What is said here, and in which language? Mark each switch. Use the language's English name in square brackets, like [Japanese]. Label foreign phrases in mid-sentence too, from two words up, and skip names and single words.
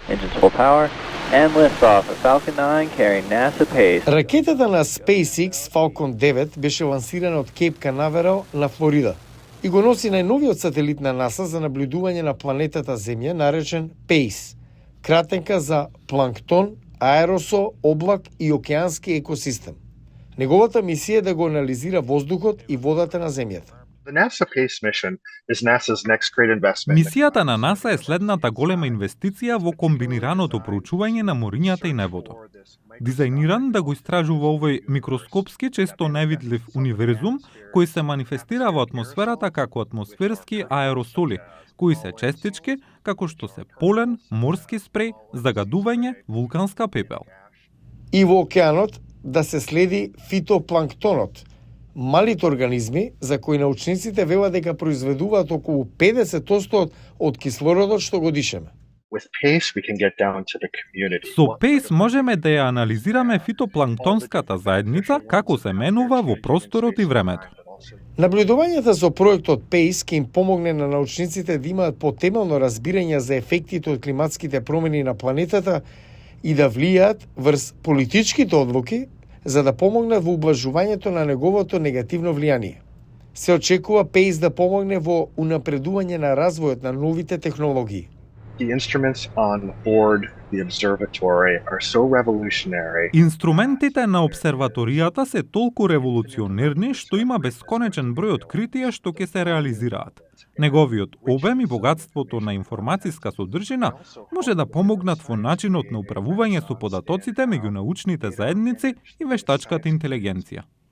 [English] Engines full power, and liftoff of Falcon 9 carrying NASA Pace. [Macedonian] Ракетата на SpaceX Falcon 9 беше лансирана од Кейп Канаверал на Флорида и го носи најновиот сателит на НАСА за наблюдување на планетата Земја, наречен PACE, кратенка за планктон, аеросол, облак и океански екосистем. Неговата мисија е да го анализира воздухот и водата на Земјата. [English] The NASA PACE mission is NASA's next great investment. [Macedonian] Мисијата на НАСА е следната голема инвестиција во комбинираното проучување на морињата и небото. Дизајниран да го истражува овој микроскопски, често невидлив универзум, кој се манифестира во атмосферата како атмосферски аеросоли, кои се честички, како што се полен, морски спреј, загадување, вулканска пепел. И во океанот да се следи фитопланктонот, малите организми за кои научниците велат дека произведуваат околу 50% од кислородот што го дишеме. [English] With PACE, we can get down to the community. [Macedonian] Со PACE можеме да ја анализираме фитопланктонската заедница како се менува во просторот и времето. Наблюдувањата со проектот PACE ќе им помогне на научниците да имаат потемелно разбирање за ефектите од климатските промени на планетата и да влијаат врз политичките одлуки за да помогнат во ублажувањето на неговото негативно влијание. Се очекува PACE да помогне во унапредување на развојот на новите технологии. [English] The instruments on board the observatory are so revolutionary. [Macedonian] Инструментите на обсерваторијата се толку револуционерни што има бесконечен број откритија што ќе се реализираат. Неговиот обем и богатството на информацијска содржина може да помогнат во начинот на управување со податоците меѓу научните заедници и вештачката интелигенција.